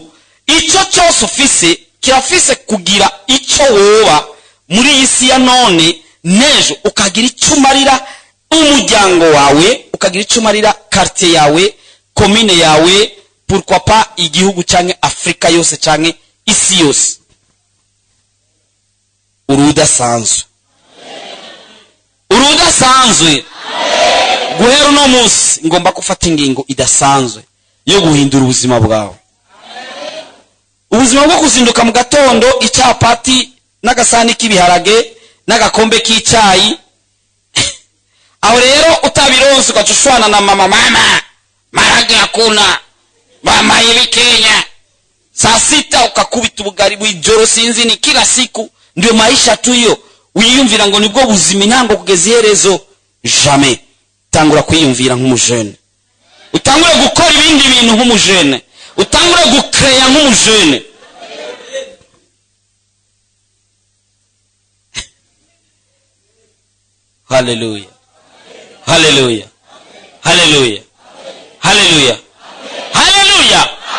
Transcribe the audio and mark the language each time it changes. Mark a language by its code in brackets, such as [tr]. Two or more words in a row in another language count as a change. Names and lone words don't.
[rn] Icyo cyose ufise kirafise kugira icyo woba muri isi ya none nejo ukagira icyo umarira umuryango wawe, ukagira icyo umarira quartier yawe, commune yawe, [fr] pourquoi pas [rn] igihugu canke Afrika yose canke isi yose urudasanzwe guhera uno munsi ngomba gufata ingingo idasanzwe yo guhindura ubuzima bwawe. Ubuzima bwo kuzinduka mu gatondo icyapati n'agasani k'ibiharage n'agakombe k'icyayi aho rero utabironse ugacushwana na mama marage [sw] hakuna mama hivi [rn] Kenya saa 6 ukakubita ubugari bw'ijoro sinzi [sw] ni kila siku ndio maisha tu hiyo [rn] wiyumvira ngo nibwo buzima ntango kugeza iherezo. [fr] Jamais. [rn] Tangura kwiyumvira nk'umujene, utangure gukora ibindi bintu nk'umujene, utangure gukreya nk'umujene. Hallelujah, hallelujah, hallelujah, hallelujah, hallelujah.